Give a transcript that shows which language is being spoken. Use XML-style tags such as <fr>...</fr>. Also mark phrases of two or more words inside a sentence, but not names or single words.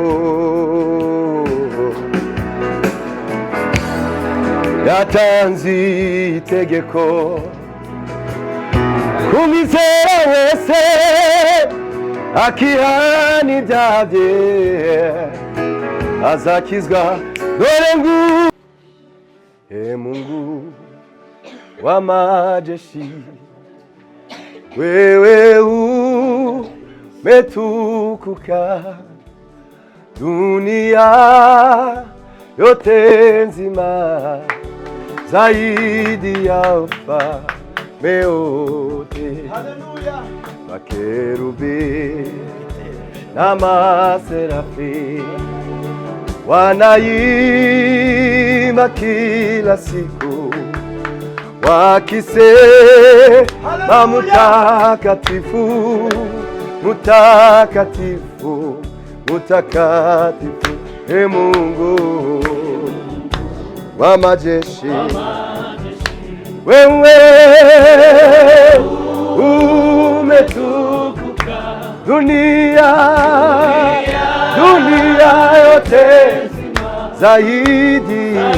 <rw>Yatanze itegeko kumwizera wese akihana ibyaha bye azakizwa.</rw> <sw>Dore nguyu Mungu wa majeshi, wewe umetukuka, dunia yote nzima zaidi ya ufalme wote. Makerubi na maserafi wanaimba kila siku wakisema mutakatifu, mutakatifu, mutakatifu, e Mungu wa majeshi, wewe umetukuka, dunia yote zaidi</sw>